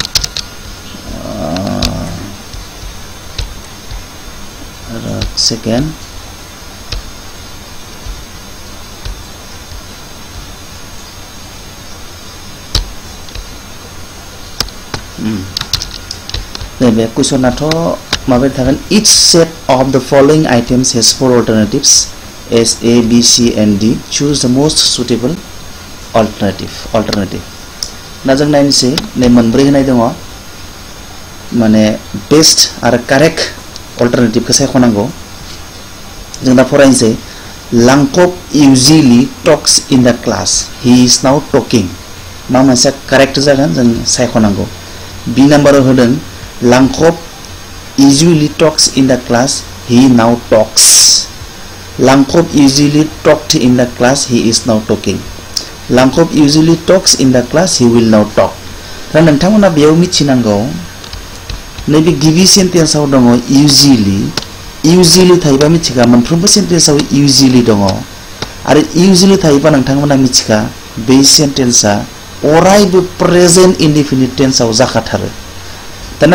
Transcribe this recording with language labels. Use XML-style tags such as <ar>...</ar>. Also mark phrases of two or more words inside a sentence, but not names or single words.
<brx>सेकेन्ड नैबे कुइसनाथ' माबायदि थागोन</brx> <en>each set of the following items has 4 alternatives as A, B, C and D. Choose the most suitable alternative.</en> <brx>ना जों नायनोसै नै मोनब्रै होनाय दङ माने बेस्ट आरो कारेक्ट अल्टरनेटिभखौ सायख'नांगौ जों दा फरायनोसै लांकप</brx> <en>usually talks in the class. He is now talking.</en> <brx>मा मोनसे कारेक्ट जागोन जों सायख'नांगौ बी नाम्बाराव होदों लांकप</brx> <en>usually talks in the class. He now talks. Langkop usually talked in the class. He is now talking. Langkop usually talks in the class. He will now talk.</en> <brx>दा नोंथांमोना बेयाव मिथिनांगौ नैबे गिबि सेन्टेन्सआव दङ usually थायोबा मिथिगा मोनफ्रोमबो सेन्टेन्सआव usually दङ आरो usually थायोबा नोंथांमोना मिथिगा बे सेन्टेन्सआ अरायबो</brx> <en>present indefinite</en> <brx>टेन्सआव जाखाथारो दाना</brx>